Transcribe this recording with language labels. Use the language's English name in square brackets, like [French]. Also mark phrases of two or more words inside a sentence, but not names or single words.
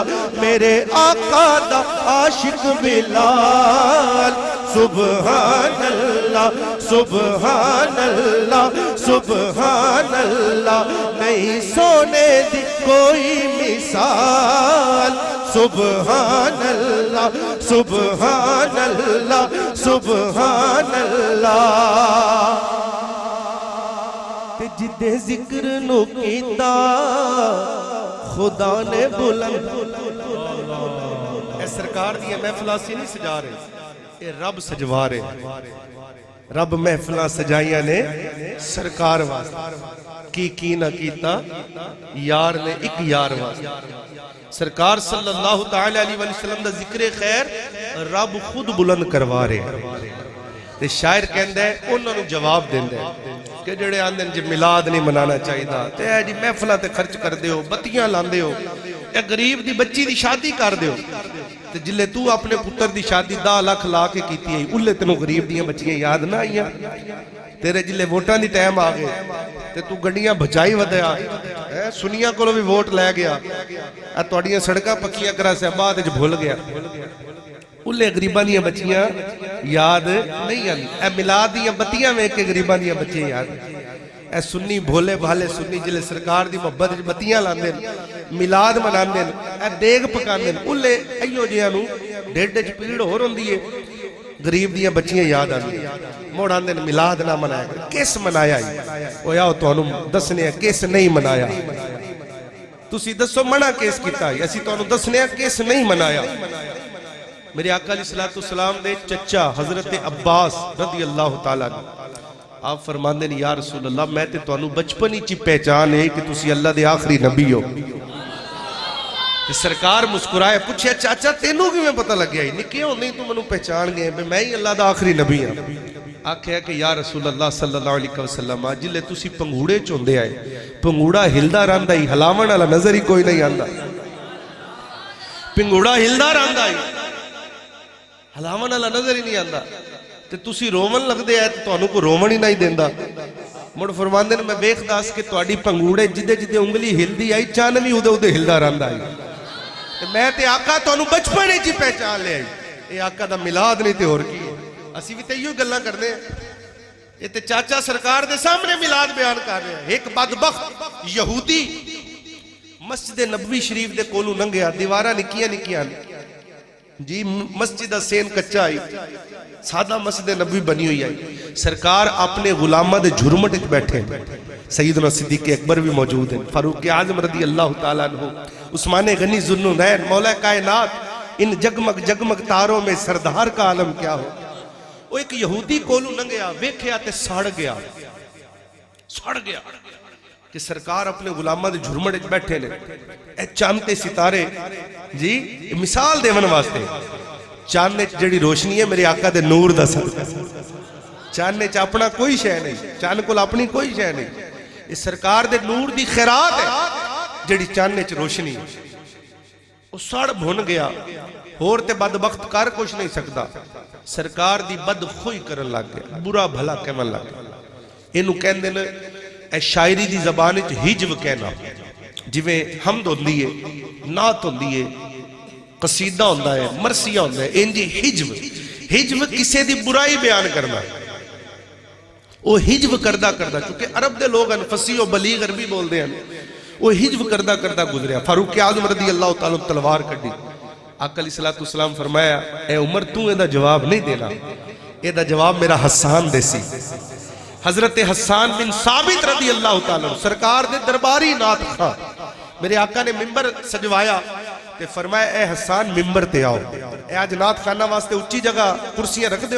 [Punjabi] میرے آقا دا عاشق بلال [Arabic] سبحان اللہ سبحان اللہ سبحان اللہ [Punjabi] نہیں سونے دی کوئی مثال [Arabic] سبحان اللہ سبحان اللہ سبحان اللہ [Punjabi] تے جدے ذکر نو کیتا خدا نے بلند اے سرکار دی محفل سی نہیں سجا رہے اے رب سجوا رہے رب محفل سجائیاں نے سرکار واسطے کی نہ کیتا یار نے ایک یار واسطے سرکار [Arabic] صلی اللہ تعالی علیہ وسلم [Punjabi] دا ذکر خیر رب خود بلند کروا رہے تے شاعر کہندا ہے انہاں نوں جواب دیندا ہے کہ جڑے آندے جی میلاد نہیں منانا چاہیدا تے اے جی محفلاں تے خرچ کردے ہو بتیاں لاندے ہو اے غریب دی بچی دی شادی کر دیو تے جلے تو اپنے پتر دی شادی 10 لاکھ لا کے کیتی ہے اولے تینوں غریب دیاں بچیاں یاد نہ آئیاں تیرے جلے ووٹاں دی ٹائم آ گئے تے تو گڈیاں بچائی ودیا سنیاں کولوں بھی ووٹ لے گیا اے تواڈیاں سڑکاں پکیاں کرا سے بعد وچ بھول گیا اولے غریباں دیاں بچیاں یاد نہیں آندی اے میلاد دیاں بتیاں ویکھ کے غریباں دیاں بچیاں یاد اے سنی بھولے بھالے سنی جلے سرکار دی محبت وچ بتیاں لاندے میلاد مناندے اے دیگ پکاندے اولے ایو جیاں نوں ڈھڈ وچ پیڑ ہور ہوندی ہے غریب دیاں بچیاں یاد آندی موڑ آندے میلاد نہ منایا کس منایا او یا تانوں دسنے کس نہیں منایا تسی دسو منع کس کیتا ہے اسی تانوں دسنے کس نہیں منایا میرے آقا [Arabic] علیہ السلام [Punjabi] دے چچا حضرت عباس رضی اللہ تعالیٰ آپ فرماندے ہیں [Arabic] یا رسول اللہ [Punjabi] میں تے تانوں بچپن ہی چی پہچان ہے کہ تسی اللہ دے آخری نبی ہو سرکار مسکرائے پوچھے چاچا تینوں کی میں پتہ لگ گیا ہی نکے ہوں نہیں تو منوں پہچان گئے میں ہی اللہ دا آخری نبی ہوں آکھیا کہ [Arabic] یا رسول اللہ صلی اللہ علیہ وسلم [Punjabi] جلے تسی پنگوڑے چوندے آئے پنگوڑا ہلدا راندا ہی ہلاون والا نظر ہی کوئی نہیں آندا پنگوڑا ہلدا راندا ہی ہلاون والا نظر ہی نہیں آندا تے تسی رومن لگ دے آئے تو تانوں کو رومن ہی نہیں دیندا مڑ فرماندے نے میں ویکھ داس کہ تواڈی پنگوڑے جدے جدے انگلی ہلدی آئی چان بھی اودے اودے ہلدا راندا آئی تے میں تے آقا تانوں بچپن وچ پہچان لے آئی اے آقا دا میلاد نہیں تے اور کی اسی بھی تے ایو گلاں کردے ہیں اے تے چاچا سرکار دے سامنے میلاد بیان کر رہے ہیں ایک بدبخت یہودی مسجد نبوی شریف دے کولوں لنگیا دیواراں نکیاں نکیاں جی مسجد سین کچا آئی سادہ مسجد نبوی بنی ہوئی آئی سرکار اپنے غلامہ دے جھرمٹ اچ بیٹھے سیدنا صدیق اکبر بھی موجود ہیں فاروق اعظم [Arabic] رضی اللہ تعالیٰ عنہ [Punjabi] عثمان غنی ذوالنورین مولا کائنات [Urdu] ان جگمگ جگمگ تاروں میں سردار کا عالم کیا ہو [Punjabi] وہ ایک یہودی کولوں لنگیا ویکھیا تے سڑ گیا کہ سرکار اپنے غلامہ دے جھرمٹ اچ بیٹھے نے اے چاندتے ستارے جی مثال دیون واسطے چاندنے جڑی روشنی ہے میرے آقا دے نور دا صدقہ چاندنے چ اپنا کوئی شے نہیں چاند کول اپنی کوئی شے نہیں اس سرکار دے نور دی خیرات ہے جڑی چاندنے چ روشنی وہ سڑ بھن گیا اور تے بدبخت کر کچھ نہیں سکتا سرکار دی بد خوئی کرن لگ گیا برا بھلا کہن لگ گیا اینو کہندے نے اے شاعری دی زبان وچ ہجو کہنا جویں حمد ہوندی ہے نعت ہوندی ہے قصیدہ ہوندا ہے مرثیہ ہوندا ہے انجی ہجو کسے دی برائی بیان کرنا وہ ہجو کردہ کیونکہ عرب دے لوگ فصیح و بلیغ عربی بول دے ہیں وہ ہجو کردہ گزریا فاروق اعظم [Arabic] رضی اللہ تعالیٰ [Punjabi] تلوار کڈی آقا [Arabic] علیہ السلام [Punjabi] فرمایا اے عمر تو دا جواب نہیں دینا اے دا جواب میرا حسان دے سی حضرت حسان بن ثابت [Arabic] رضی اللہ تعالیٰ [Punjabi] سرکار دے درباری نعت خواں میرے آقا نے ممبر سجوایا تے فرمایا اے حسان ممبر تے آؤ اے آج نعت خانہ واسطے اچھی جگہ کرسیاں رکھ دے ہو